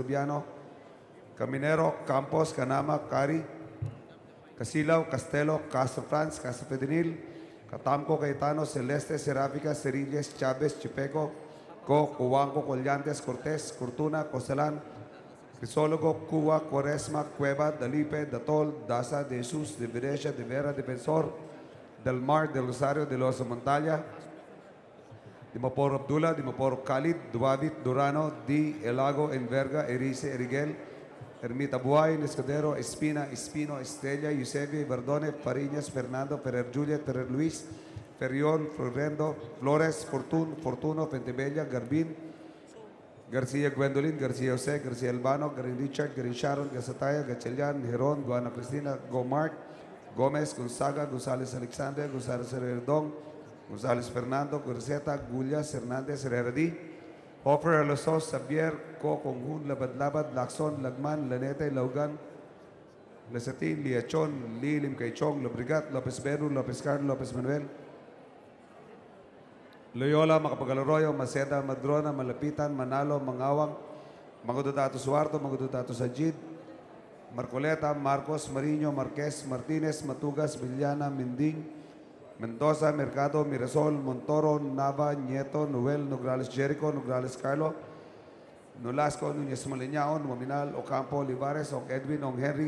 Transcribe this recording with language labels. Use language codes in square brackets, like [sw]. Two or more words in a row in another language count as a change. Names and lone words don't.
[tl] Rubiano, Caminero, Campos, Canama, Cari, Casilaw, Castelo, Castro France, Castro Pedinil, Catamco, Cayetano, Celeste, Seráfica, Cerilles, Chávez, Chipeco, Co, Cubanco, Collantes, Cortés, Cortuna, Costalan, Crisólogo, Cuba, Cuaresma, Cueva, Dalipe, Datol, Daza, De Jesus, De Venecia, De Vera, Defensor, Del Mar, Del Rosario, De Los Montaña, Dimaporo Abdullah, Dimaporo Khalid, Duavit, Durano, Di, Elago, Enverga, Erice, Eriguel, Ermita Buay, Nescadero, Espina, Espino, Estrella, Eusebio, Verdone, Fariñas, Fernando, Ferrer Juliet, Ferrer Luis, Ferriol, Florendo, Flores, Fortuno, Pentebella, Garbin, Garcia Gwendolyn, Garcia Jose, Garcia Albano, Garin Richard, Garin Sharon, Gasataya, Gatchalian, Heron, Guana Cristina, Gomart, Gomez, Gonzaga, Gonzales Alexander, Gonzales Herrerdong, Gonzales Fernando, Gurseta, Gullas, Hernandez, Herrera D. Hoffer, Alosos, Xavier, Co, Conghun, Labad-Labad, Lacson, Lagman, Lanete, Laugan, Lesatin, Liachon, Lilim, Kaichong, Lobrigat, Lopez Beru, Lopez Carlos, Lopez Manuel, Loyola, Macapagal-Arroyo, Maceda, Madrona, Malapitan, Manalo, Mangawang, Mangudotato Suarto, Mangudotato Sajid, Marcoleta, Marcos, Marino, Marquez, Martinez, Matugas, Villana, Minding, Mendoza, Mercado, Mirasol, Montoro, Nava, Nieto, Noel, Nograles Jericho, Nograles Carlo, Nolasco, Núñez Maliñaon, Mominal, Ocampo, Olivares, Ong Edwin, Ong Henry,